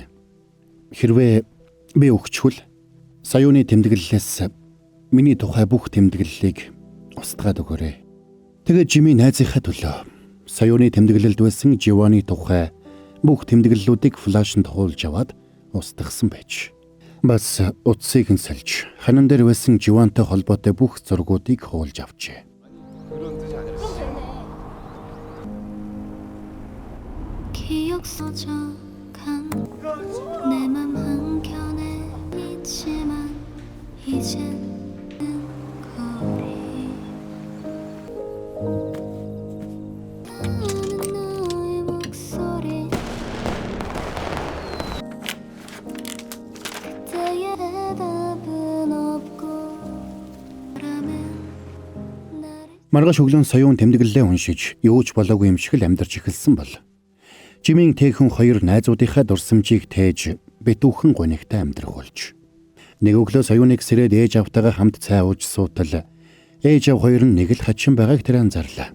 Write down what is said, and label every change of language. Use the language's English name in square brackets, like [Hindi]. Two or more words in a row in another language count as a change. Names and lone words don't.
[Mongolian] Хэрвээ би өгчхүүл Саюуны тэмдэглэлээс миний тухай бүх тэмдэглэлийг устгаад өгөөрэй. Тэгээд Жимин найзынхаа төлөө Саюуны тэмдэглэлд байсан Живоны тухай бүх тэмдэглэлүүдийг флашнд хуулж аваад устгасан байж. Бас утсыг нь сольж ханан дээр байсан Живонтой холбоотой бүх зургуудыг хуулж авчээ. [Korean] 기억 서적한 내 맘 한켠에 있지만 이제는 거리 나는 너의 목소리 그때의 대답은 없고 [Mongolian] Маргааш өглөө Соён тэмдэглэлээ уншиж юу ч болоогүй юм шиг л амьдарч эхэлсэн бол Жимийн Тэхэн хоёр найзуудынхаа дурсамжийг тээж битүүхэн гонигтай амьдрах болж. Нэг өглөө Соёныг сэрээд ээж автайгаа хамт цай ууж суутал ээж ав хоёр нь нэг л хачин байгааг тэр анзаарлаа.